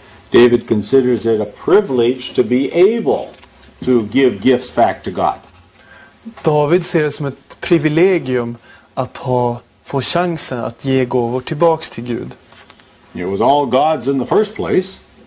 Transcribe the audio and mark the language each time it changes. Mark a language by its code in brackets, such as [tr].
[en] David considers it a privilege to be able to give gifts back to God. [sv] David ser det som ett privilegium att få chansen att ge gåvor tillbaks till Gud. [en] It was all God's in the first place.